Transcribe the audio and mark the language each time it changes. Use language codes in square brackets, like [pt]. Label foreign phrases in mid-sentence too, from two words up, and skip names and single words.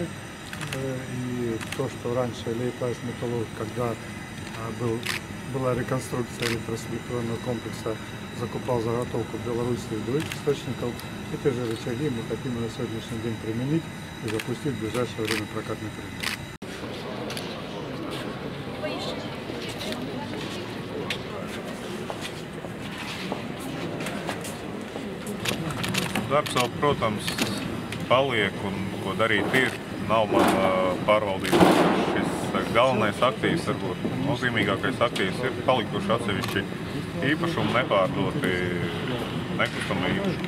[ru] И то, что раньше Лейплайс Металлург, когда была реконструкция электроселектронного комплекса, закупал заготовку в Беларуси и других источников, эти же рычаги мы хотим на сегодняшний день применить и запустить в ближайшее время прокатный передел. [lv] Darbs vēl, protams, paliek un ko darīt ir. Nav man pārvaldības šis galvenais aktīvs, varbūt nozīmīgākais aktīvs ir palikuši atsevišķi īpašumi nepārdoti nekustamie īpašumi.